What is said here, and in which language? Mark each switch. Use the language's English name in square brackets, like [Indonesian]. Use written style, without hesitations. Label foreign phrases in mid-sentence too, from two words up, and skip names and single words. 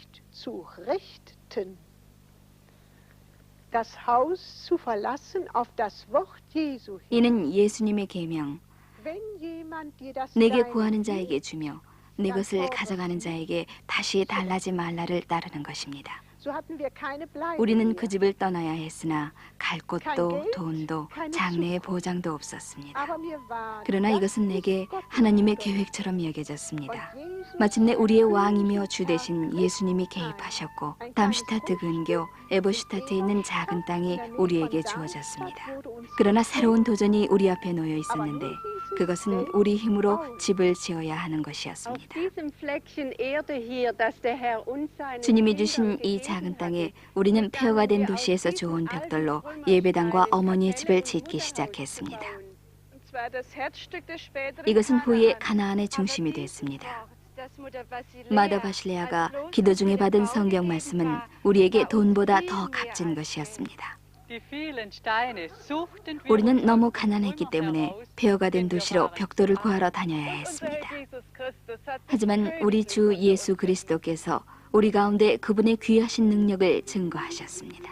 [Korean] 이는 예수님의 계명, 내게 구하는 자에게 주며 내 것을 가져가는 자에게 다시 달라지 말라를 따르는 것입니다. [German] So hatten wir keine Bleibe [Korean] 우리는 [German] mehr. [Korean] 그 집을 떠나야 했으나 갈 곳도 돈도 장래의 보장도 없었습니다. [German] Aber mir war [Korean] 그러나 [German] das [Korean] 이것은 [German] nicht [Korean] 내게 [German] Gottes [Korean] 하나님의 [German] Wille. [Korean] 계획처럼 여겨졌습니다. [German] Und Jesus [Korean] 마침내 우리의 [German] erfüllte [Korean] 왕이며 [German] sich [Korean] 주 대신 예수님이 개입하셨고 담슈타트 근교 에보슈타트에 있는 작은 땅이 우리에게 주어졌습니다. 그러나 새로운 도전이 우리 앞에 놓여 있었는데 그것은 우리 힘으로 집을 지어야 하는 [German] Auf [Korean] 것이었습니다. [German] diesem Fleckchen Erde hier, das der Herr uns seinen [Korean] 주님이 [German] Kindern [Korean] 주신 이 [German] gegeben [Korean] 작은 [German] hatte, [Korean] 땅에 우리는 폐허가 된 도시에서 좋은 벽돌로 예배당과 어머니의 집을 짓기 시작했습니다. [German] Und zwar das Herzstück des späteren [Korean] 이것은 후에 [German] Kanaan. [Korean] 가나안의 [German] Aber [Korean] 중심이 [German] dieses [Korean] 됐습니다. [German] Wort, das Mutter Basilea [Korean] 마더 바실레아가 [German] als bloßes [Korean] 기도 중에 받은 [German] Baugebiet [Korean] 성경 말씀은 [German] war, [Korean] 우리에게 [German] war uns [Korean] 돈보다 [German] viel [Korean] 더 [German] mehr [Korean] 값진 [German] als [Korean] 것이었습니다. 우리는 우리는 너무 가난했기 때문에 폐허가 된 도시로 벽돌을 구하러 다녀야 했습니다. 하지만 우리 주 예수 그리스도께서 우리 가운데 그분의 귀하신 능력을 증거하셨습니다.